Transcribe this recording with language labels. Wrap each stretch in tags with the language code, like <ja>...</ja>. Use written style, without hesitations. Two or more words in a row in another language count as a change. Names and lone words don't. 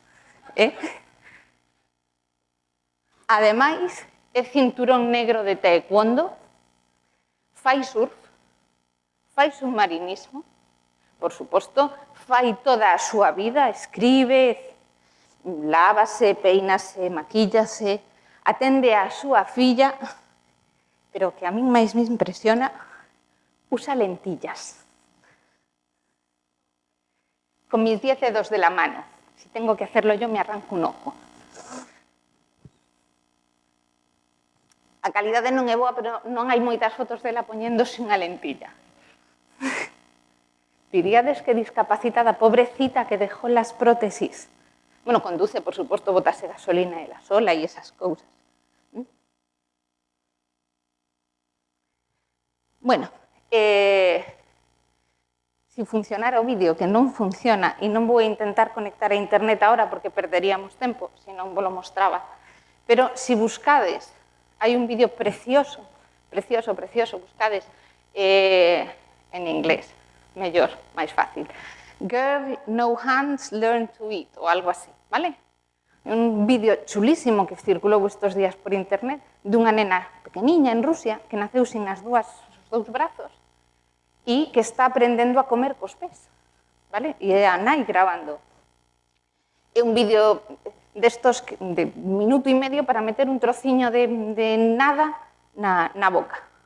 <gl>Ademais, é cinturón negro de taekwondo, fai surf, fai submarinismo, por suposto, fai toda a súa vida, escribe, lávase, peínase, maquíllase, atende a súa filla, pero que a min máis me impresiona, usa lentillas.</gl> <es>Con mis 10 dedos de la mano. Si tengo que hacerlo yo, me arranco un ojo.</es> <gl>A calidade non é boa, pero non hai moitas fotos dela poñéndose unha lentilla.</gl> <es>Diríades que discapacitada, pobrecita, que dejó las prótesis.</es> <gl>Bueno, conduce, por suposto, botase gasolina ela sola e esas cousas. Bueno, si funcionara o vídeo, que non funciona, e non vou intentar conectar a internet agora porque perderíamos tempo, se non vos lo mostraba, pero si buscades, hai un vídeo precioso, precioso, precioso, buscades en inglés, mellor, máis fácil.</gl> <en>Girl, no hands, learn to eat,</en> <gl>ou algo así, vale? Un vídeo chulísimo que circulou estes días por internet dunha nena pequeniña en Rusia que naceu sin os dous brazos e que está aprendendo a comer cos pés, vale? E é a nai grabando. É un vídeo destos de minuto e medio para meter un trociño de nada na boca.</gl>